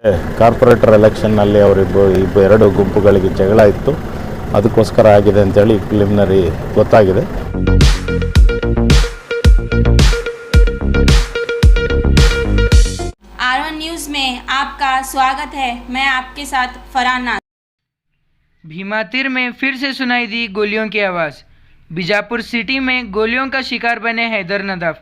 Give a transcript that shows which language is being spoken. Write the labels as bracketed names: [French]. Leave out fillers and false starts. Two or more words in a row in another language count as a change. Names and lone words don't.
[English] corporator election [Kannada] ಎರಡು ಗುಂಪುಗಳಿಗೆ ಜಗಳ ಇತ್ತು, ಅದಕ್ಕೋಸ್ಕರ ಆಗಿದೆ ಅಂತೇಳಿ ಪ್ರಿಲಿಮಿನರಿ ಗೊತ್ತಾಗಿದೆ. [Hindi] R1 न्यूज़ में आपका स्वागत है. मैं आपके साथ फरहान नाज. भीमातीर में फिर से सुनाई दी गोलियों की आवाज़. बीजापुर सिटी में गोलियों का शिकार बने हैदर नदाफ.